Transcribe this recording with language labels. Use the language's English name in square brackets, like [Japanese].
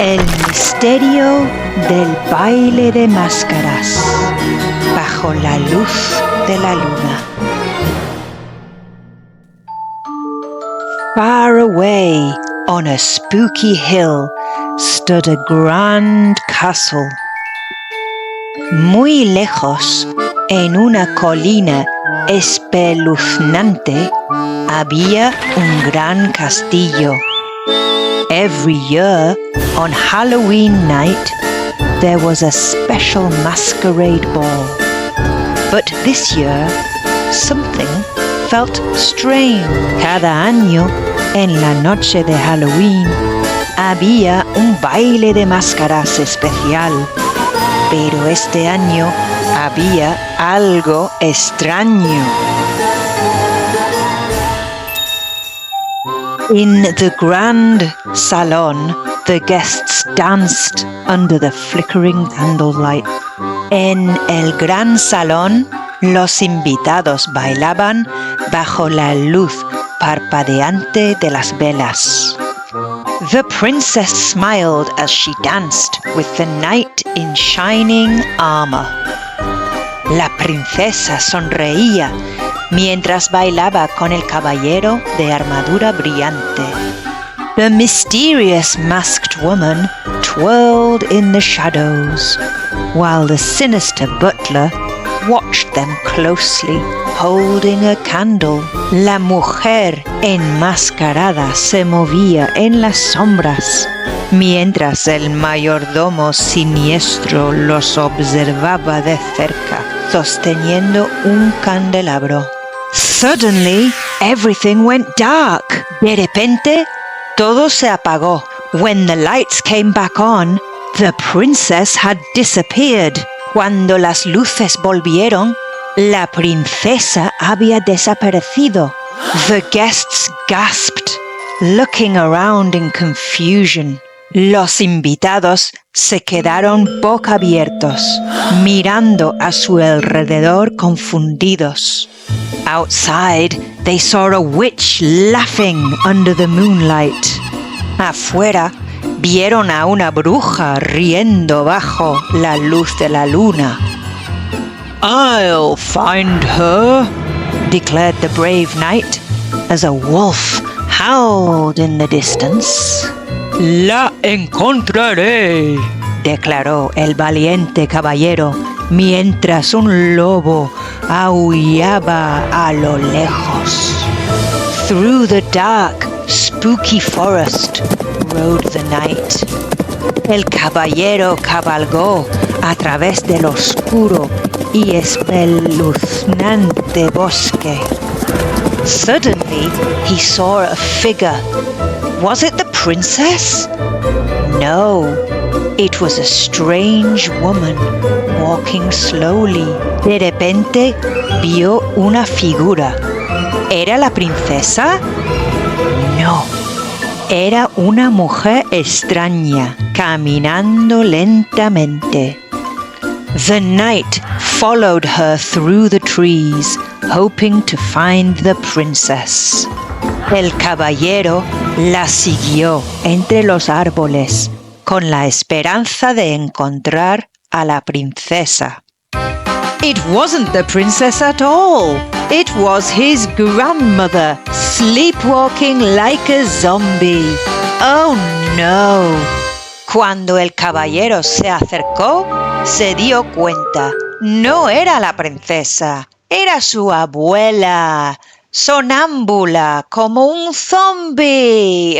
[Spanish] El misterio del baile de máscaras bajo la luz de la luna. [English] Far away on a spooky hill stood a grand castle. [Spanish] Muy lejos, en una colina espeluznante, había un gran castillo. [English] Every year, on Halloween night, there was a special masquerade ball. But this year, something felt strange. [Spanish] Cada año, en la noche de Halloween, había un baile de máscaras especial. Pero este año había algo extraño. [English] In the grand salon, the guests danced under the flickering candlelight. [Spanish] En el gran salón, los invitados bailaban bajo la luz parpadeante de las velas. [English] The princess smiled as she danced with the knight in shining armor. [Spanish] La princesa sonreía mientras bailaba con el caballero de armadura brillante. [English] The mysterious masked woman twirled in the shadows, while the sinister butler watched them closely, holding a candle. [Spanish] La mujer enmascarada se movía en las sombras, mientras el mayordomo siniestro los observaba de cerca, sosteniendo un candelabro. [English] Suddenly, everything went dark. [Spanish] De repente, todo se apagó. [English] When the lights came back on, the princess had disappeared. [Spanish] Cuando las luces volvieron, la princesa había desaparecido. [English] The guests gasped, looking around in confusion. [Spanish] Los invitados se quedaron boca abiertos, mirando a su alrededor confundidos. [English] Outside, they saw a witch laughing under the moonlight. [Spanish] Afuera, vieron a una bruja riendo bajo la luz de la luna. [English] "I'll find her," declared the brave knight, as a wolf howled in the distance. [Spanish] "La encontraré," declaró el valiente caballero, mientras un lobo aullaba a lo lejos. [English] Through the dark, spooky forest rode the knight. [Spanish] El caballero cabalgó a través del oscuro y espeluznante bosque. [English] Suddenly, he saw a figure. Was it the princess? No, it was a strange woman walking slowly. [Spanish] De repente, vio una figura. ¿Era la princesa? No. Era una mujer extraña, caminando lentamente. [English] The knight followed her through the trees, hoping to find the princess. [Spanish] El caballero la siguió entre los árboles, con la esperanza de encontrar a la princesa. [English] It wasn't the princess at all. It was his grandmother, sleepwalking like a zombie. Oh no! [Spanish] Cuando el caballero se acercó, se dio cuenta. No era la princesa, era su abuela, sonámbula como un zombie.